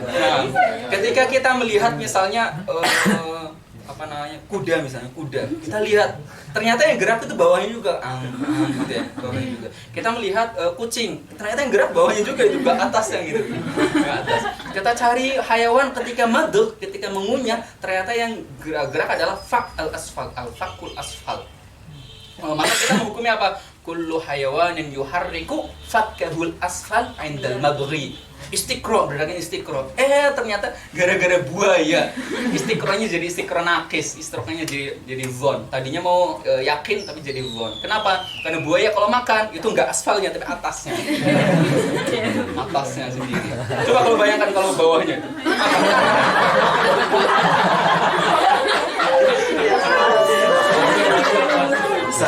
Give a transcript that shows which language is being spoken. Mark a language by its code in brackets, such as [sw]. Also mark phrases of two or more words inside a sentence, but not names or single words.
[id] Nah, ketika kita melihat misalnya kuda misalnya, kita lihat ternyata yang gerak itu bawahnya juga gitu ya, bawahnya juga. Kita melihat kucing, ternyata yang gerak bawahnya juga atasnya gitu. Ke atas. Kita cari hayawan ketika madgh, ketika mengunyah, ternyata yang gerak adalah [ar] الفك الأسفل. [id] Maka kita menghukumi apa? [ar] كل حيوان يحرك فكه الأسفل عند المضغ. [id] Istiqra, berarti istiqra. Ternyata gara-gara buaya. Istiqranya jadi [ar] استقراء ناقص, [id] istiqranya jadi zon. Tadinya mau yakin tapi jadi zon. Kenapa? Karena buaya kalau makan itu enggak asfalnya tapi atasnya. Atasnya sendiri. Coba kalau bayangkan kalau bawahnya. Bisa.